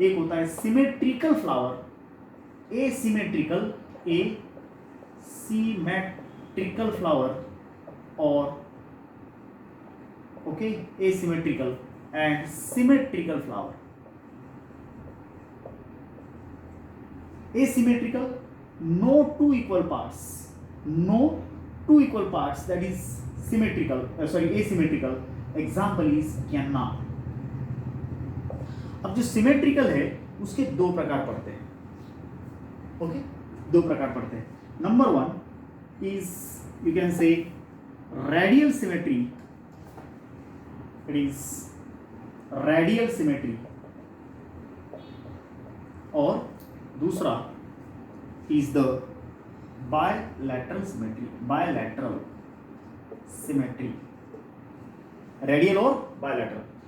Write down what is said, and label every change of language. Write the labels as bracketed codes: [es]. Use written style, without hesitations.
[hi] एक होता है symmetrical flower, asymmetrical, asymmetrical flower, और okay asymmetrical and symmetrical flower. [en] Asymmetrical, no two equal parts, that is symmetrical, asymmetrical. Example is canna. [hi] अब जो symmetrical है उसके दो प्रकार पढ़ते हैं। [en] okay, [hi] दो प्रकार पढ़ते हैं। [en] Number one is you can say radial symmetry, it is radial symmetry, और दूसरा is the bilateral symmetry, bilateral symmetry, radial और bilateral.